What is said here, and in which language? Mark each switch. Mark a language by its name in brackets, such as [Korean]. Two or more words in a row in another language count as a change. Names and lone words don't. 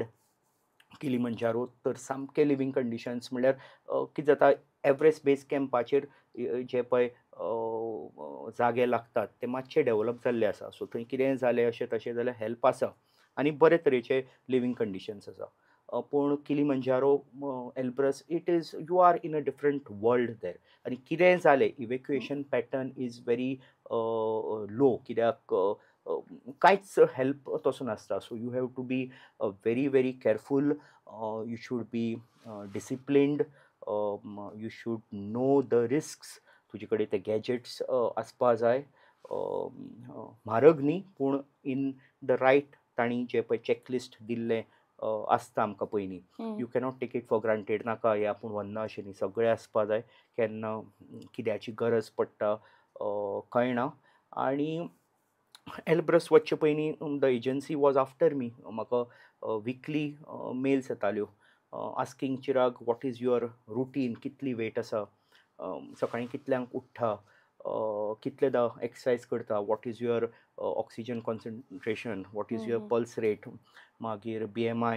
[Konkani] किलीमंजारो तर सामके [English] living conditions [Konkani] म्हणल्यार कितें जाता, एव्हरेस्ट बेस कॅम्पाचेर जे पळय जागे लागतात ते मातशे डेवलप जाल्ले आसा. सो थंय कितेंय जालें अशें तशें जाल्यार हेल्प आसा आनी बरे तरेचे [English] living conditions [Konkani] आसा. [English] पूण किलीमंजारो एल्ब्रस it is you are in a different world there. [Konkani] आनी कितेंय जालें [English] evacuation pattern is very low, [Konkani] कित्याक कांयच हेल्प तसो नासता. [English] so you have to be very very careful. you should be disciplined. you should know the risks. तुजे कडेन ते गॅजेट्स आसपा जाय. म्हारग न्ही, पूण in the right तांणी जे पळय चॅकलिस्ट दिल्लें आसता आमकां पयलीं. you cannot take it for granted. [Konkani] नाका हें आपूण व्हरना अशें न्ही, सगळें आसपा जाय. केन्ना कित्याची गरज पडटा कळना. आनी एल्ब्रस वचचे पयलीं [English] the agency was after me. म्हाका weekly mails येताल्यो asking Chirag what is your routine, [Konkani] कितली वेट आसा, सकाळीं कितल्यांक उठ्ठा, कितलेदा एक्सरसायज करता, [English] what is your oxygen concentration, what is your pulse rate, मागीर BMI.